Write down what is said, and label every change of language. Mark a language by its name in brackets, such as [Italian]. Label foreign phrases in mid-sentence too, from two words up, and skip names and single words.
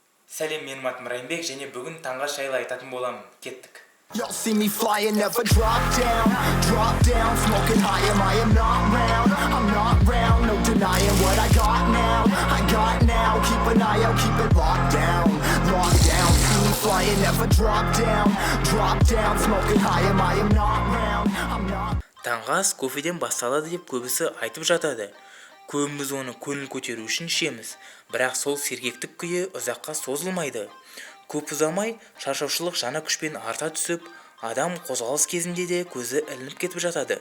[Kazakh] Сәлем, менің атым Райымбек, және бүгін таңғы жайлы айтатын боламын. Кеттік. [English] You'll see me flying, never drop down, smoking high, I am not round, no denying what I got now, keep an eye out, keep it locked down, see me flying, never drop down, smoking high, I am not round, [Kazakh] Таңғы ас кофеден басталады деп көбісі айтып жатады. Көбіміз оны көңіл көтеру үшін ішеміз, бірақ сол сергектік күйі ұзаққа созылмайды. Көп ұзамай шаршаушылық жаңа күшпен арта түсіп, адам қозғалыс кезінде де көзі ілініп кетіп жатады.